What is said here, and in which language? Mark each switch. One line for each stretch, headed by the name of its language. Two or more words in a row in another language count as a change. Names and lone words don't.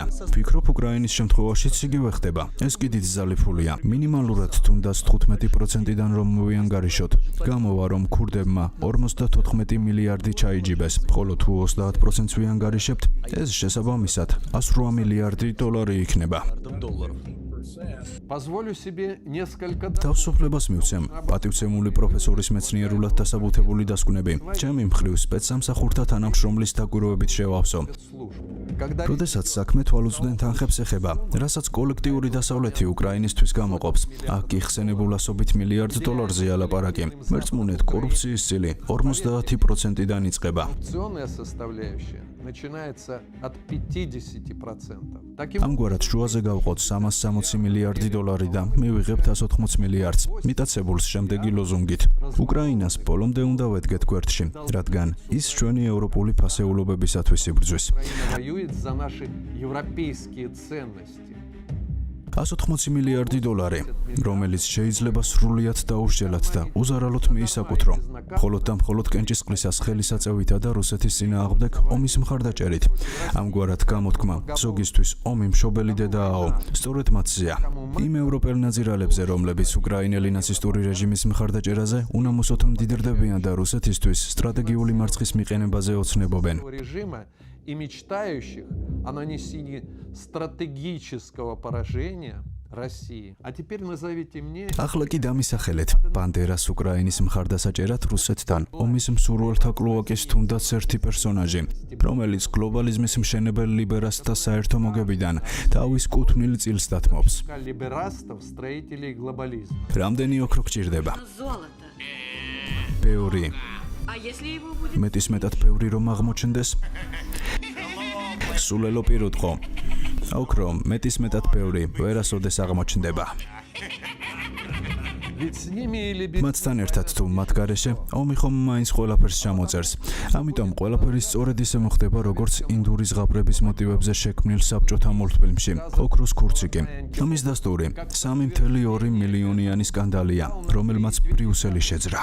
Georgian: ვფიქრობ უკრაინის შემთხვევაშიც იგივე ხდება. ეს კი დიდი ზალიფულია. მინიმალურად თუნდაც 15%-დან რომ მოვიანგარიშოთ, გამოვა რომ ქურდებმა 54 მილიარდი ჩაიჯიბეს, ხოლო თუ 30%-ს ვიანგარიშებთ, ეს შესაბამისად 108 მილიარდი დოლარი იქნება.
Russian: Позволю себе несколько
Georgian: თავისუფლებას მივცემ პატივცემული პროფესორის მეცნიერულად დასაბუთებული დასკვნები. ჩემი მხრივ სპეცსამსახურთა თანამშრომლის დაკვირვებით შევავსო.
Russian: служб. Когда
Georgian: როდესაც საქმე თვალუწვდენ თანხებს ეხება, რასაც კოლექტიური დასავლეთი უკრაინისთვის გამოყოფს, აქ კი ხსენებულასობით მილიარდ დოლარზეა ლაპარაკი. მერწმუნეთ კორუფციის წილი 50%-დან იწყება.
Russian: коррупционная составляющая начинается от 50%. Таким
Georgian: ამგვარად შუაზე გავყოთ 360 მილიარდი დოლარი და მივიღებთ 180 მილიარდს. მიტაცებულს შემდეგი ლოზუნგით. უკრაინას ბოლომდე უნდა ვედგეთ გვერდში, რადგან ის ჩვენი ევროპული ფასეულობებისათვის იბრძვის.
Russian: Украина воюет за наши европейские ценности.
Georgian: 180 მილიარდი დოლარი, რომელიც შეიძლება სრულიად დაუსჯელად და უზარალოდ მიისაკუთრო. მხოლოდ და მხოლოდ კენჭისყრისას ხელისაწევითა და რუსეთის წინააღმდეგ ომის მხარდაჭერით. ამგვარად გამოთქმა, ზოგისთვის ომი მშობელი დედააო, სწორედ მათზეა. იმ ევროპელ ნაზირალებზე, რომლებიც უკრაინელი ნაცისტური რეჟიმის მხარდაჭერაზე უნამოსოდ მდიდრდებიან და რუსეთისთვის სტრატეგიული მარცხის მიყენებაზე ოცნებობენ.
Russian: И мечтающих о нанесении стратегического поражения России. А теперь назовите мне...
Georgian: ახლა კი დამისახელეთ ბანდერას უკრაინის მხარდასაჭერად რუსეთთან ომის მსურველთა კლოაკის თუნდაც ერთი პერსონაჟი, რომელიც გლობალიზმის მშენებელ ლიბერასთა საერთო მოგებიდან თავის კუთვნილ წილს დათმობს.
Russian: Либерастов, строителей глобализма.
Georgian: რამდენი ოქრო გჭირდება?
Russian: Золото.
Georgian: ბევრი.
Russian: А если его будет...
Georgian: მეტისმეტად ბევრი რომ აღმოჩნდეს? სულელო პირუტყო. ოქრო მეტისმეტად ბევრი ვერასოდეს აღმოჩნდება.
Russian: Ведь с ними или без...
Georgian: მათთან ერთად თუ მათ გარეშე ომი ხომ მაინც ყველაფერს ჩამოწერს. ამიტომ ყველაფერი სწორედ ისე მოხდება, როგორც ინდური ზღაპრების მოტივებზე შექმნილ საბჭოთა მულტფილმში ოქროს ქურცი კი. ამის დასტური 3,2 მილიონიანი სკანდალია, რომელმაც ბრიუსელი შეძრა.